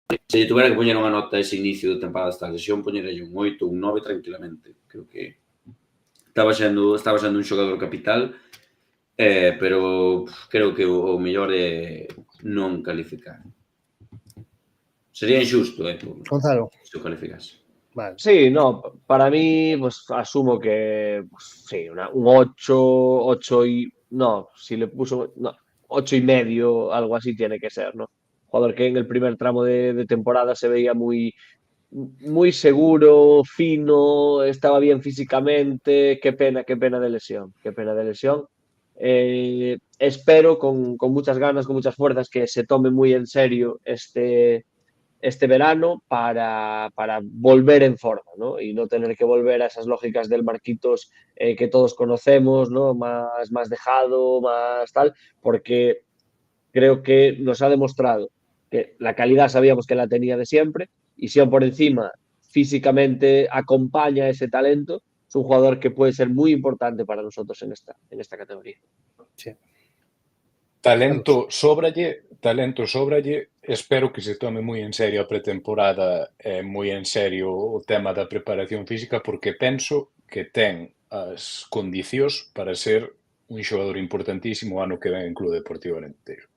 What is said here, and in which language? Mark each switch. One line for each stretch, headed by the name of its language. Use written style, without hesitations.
Galician: Se lle tuvera que poñer unha nota ese inicio de temporada desta lesión, poñerelle un 8, un 9 tranquilamente. Creo que estaba sendo un xogador capital, pero creo que o mellor é non calificar. Sería injusto, Gonzalo. Se o calificase. Vale.
Spanish: Sí, no, para mí, pues asumo que sí, un 8 y no, si le puso 8 y medio, algo así tiene que ser, ¿no? Jugador que en el primer tramo de temporada se veía muy seguro, fino, estaba bien físicamente. Qué pena de lesión. Espero con muchas ganas, con muchas fuerzas, que se tome muy en serio este verano para volver en forma, ¿no? Y no tener que volver a esas lógicas del Marquitos que todos conocemos, ¿no? Más dejado, más tal, porque creo que nos ha demostrado que la calidad sabíamos que la tenía de siempre, y si aún por encima físicamente acompaña ese talento, es un jugador que puede ser muy importante para nosotros en esta categoría. Sí.
Galician: Talento sóbralle, espero que se tome moi en serio a pretemporada e moi en serio o tema da preparación física, porque penso que ten as condicións para ser un xogador importantísimo ano que ven en Club Deportivo Arenteiro.